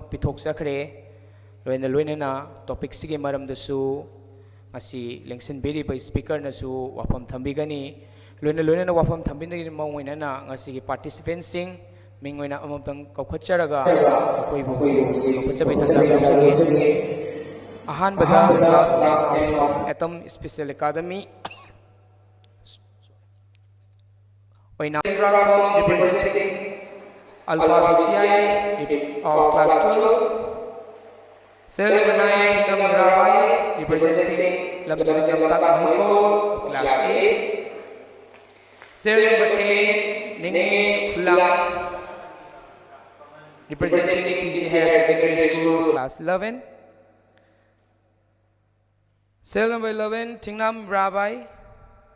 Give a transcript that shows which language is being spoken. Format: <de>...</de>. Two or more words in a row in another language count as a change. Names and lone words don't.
<mni>पिथोक सखरे लोइना टॉपिक सिगे मरमदसु असि लेंसन बेरिबा स्पीकर नसु वाफम थंबिगनी लोइना वाफम थंबिनगी मौइना ngasi पार्टिसिपेंट सिंग मिंगोइना अमतंग कौखचरगा अकोय बोसी कौखचबे तंजागसगे अहानबदा</mni> <en>class 10 of Atom Special Academy representing Alpha BCI of class 12, Cell number 9 Tingam Rabai representing Lamzingam Tak Mahiko class 8, Cell number 10 Ningi Hulang representing TC Higher Secondary School class 11, Cell number 11 Tingnam Rabai.</en>